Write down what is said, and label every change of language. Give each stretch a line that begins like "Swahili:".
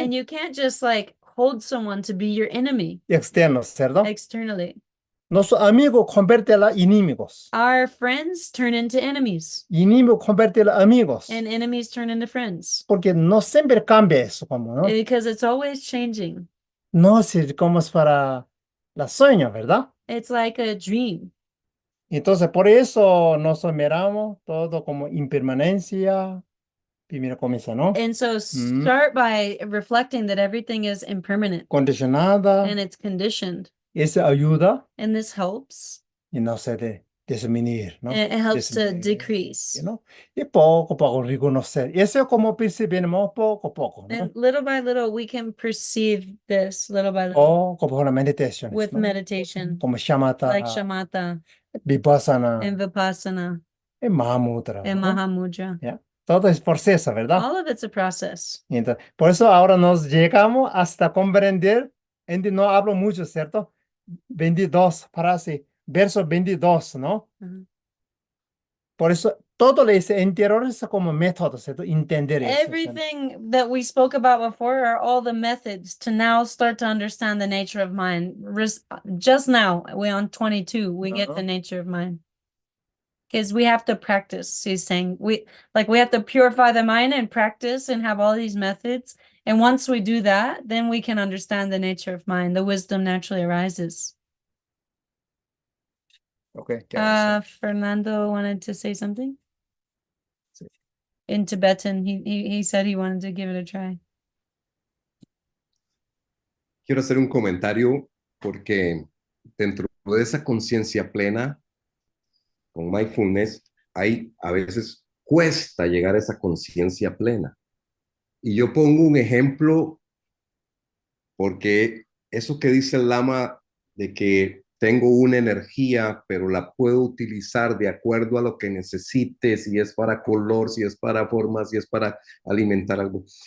English: And you can't just like hold someone to be your enemy
Spanish: externos, ¿cierto?
English: externally.
Spanish: Nuestros amigos convierten a enemigos.
English: Our friends turn into enemies,
Spanish: Enemigos convierten a amigos.
English: and enemies turn into friends.
Spanish: Porque no siempre cambia eso, como, ¿no?
English: Because it's always changing.
Spanish: No sé cómo es para los sueños, ¿verdad?
English: It's like a dream.
Spanish: Entonces, por eso nos miramos todo como impermanencia. Primero comienza, ¿no?
English: And so start by reflecting that everything is impermanent
Spanish: Condicionada.
English: and it's conditioned.
Spanish: Eso ayuda
English: And this helps.
Spanish: y no se disminuir, ¿no?
English: And it helps to
Spanish: Disminuir,
English: decrease.
Spanish: ¿no? Y poco a poco reconocer. Eso es como percibimos poco a poco, ¿no?
English: And little by little, we can perceive this little by little
Spanish: O como la meditación,
English: with
Spanish: ¿no?
English: meditation,
Spanish: Como shamatha,
English: like shamatha
Spanish: vipassana,
English: and vipassana
Spanish: y mahamudra,
English: and
Spanish: ¿no?
English: mahamudra.
Spanish: ¿Ya? Todo es proceso, ¿verdad?
English: All of it's a process.
Spanish: Y entonces, por eso ahora nos llegamos hasta comprender, no hablo mucho, ¿cierto? 22 frases, verso 22, ¿no? Mhm. Por eso todo ese interior es como método, ¿cierto? Entender eso, ¿cierto?
English: Everything that we spoke about before are all the methods to now start to understand the nature of mind. Just now, we're on 22, we get the nature of mind. Because we have to practice, he's saying. We have to purify the mind and practice and have all these methods. And once we do that, then we can understand the nature of mind. The wisdom naturally arises. Okay, Fernando wanted to say something
Spanish: Sí.
English: in Tibetan. He said he wanted to give it a try.
Spanish: Quiero hacer un comentario porque dentro de esa conciencia plena, con mindfulness, hay a veces cuesta llegar a esa conciencia plena. Y yo pongo un ejemplo porque eso que dice el Lama de que tengo una energía, pero la puedo utilizar de acuerdo a lo que necesite, si es para color, si es para forma, si es para alimentar algo.